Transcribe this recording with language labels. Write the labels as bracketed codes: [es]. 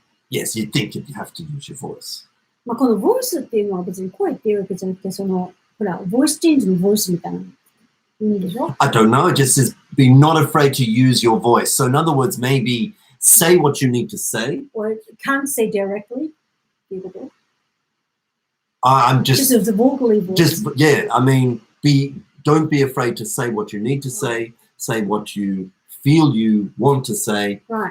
[en] Yes, you think you have to use your voice. [ja] まあこのボイスっていうのは別に声っていうわけじゃなくて、そのほらボイスチェンジのボイスみたいな意味でしょ？ [en] I don't know. It just says be not afraid to use your voice. So in other words, maybe say what you need to say. Or can't say directly. [ja] っていうこと？ [en] I'm just vocally voice. I mean, be don't be afraid to say what you need to say what you feel you want to say.